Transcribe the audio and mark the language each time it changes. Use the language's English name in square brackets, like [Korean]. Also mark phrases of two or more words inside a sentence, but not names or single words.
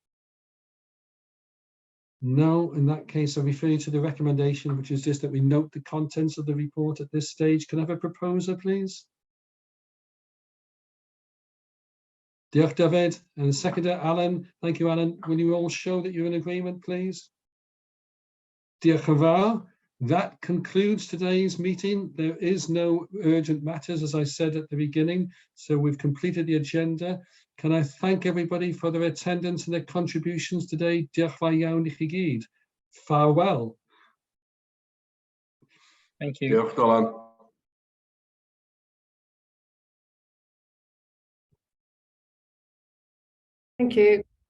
[English] No, in that case, I'll refer you to the recommendation, which is just that we note the contents of the report at this stage. Can I have a proposer, please? [Welsh] Diolch, David. [English] And seconder, Alan. Thank you, Alan. Will you all show that you're in agreement, please? [Welsh] Diolch yn fawr. [English] That concludes today's meeting. There is no urgent matters, as I said at the beginning, so we've completed the agenda. Can I thank everybody for their attendance and their contributions today? [Welsh] Diolch fawr iawn I chi gyd. [English] Farewell. Thank you. [Welsh] Diolch, Dylan. [English] Thank you.